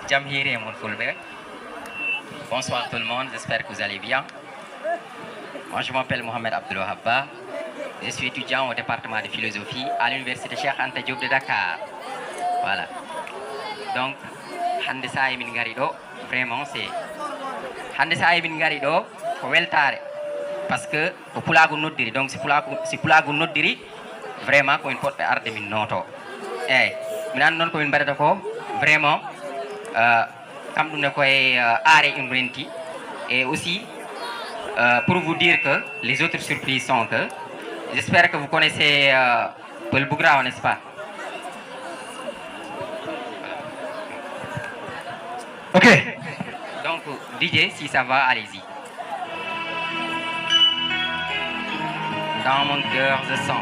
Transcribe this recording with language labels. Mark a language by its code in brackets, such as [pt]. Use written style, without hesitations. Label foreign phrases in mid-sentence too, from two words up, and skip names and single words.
[fr] Jamhiri et Moulfoulbe. Bonsoir tout le monde, j'espère que vous allez bien. Moi je m'appelle Mohamed Abdelouhabba. Je suis étudiant au département de philosophie à l'université Cheikh Anta Diop de Dakar. Voilà. Donc, [ff] hande sa e min ngari ɗo [fr] vraiment c'est [ff] hande sa e min ngari ɗo ko weltare [fr] parce que [ff] ko pulago noddiri donc si pulago noddiri vraiment ko min poɗɓe arde min noto eyyi min andi noon ko min mbaɗata ko vraiment kam ɗum ne koye aare in renti [fr] et aussi pour vous dire que les autres surprises sont que j'espère que vous connaissez Peul Bougrao, n'est-ce pas? Ok. Donc, DJ, si ça va, allez-y. Dans mon cœur, je sens.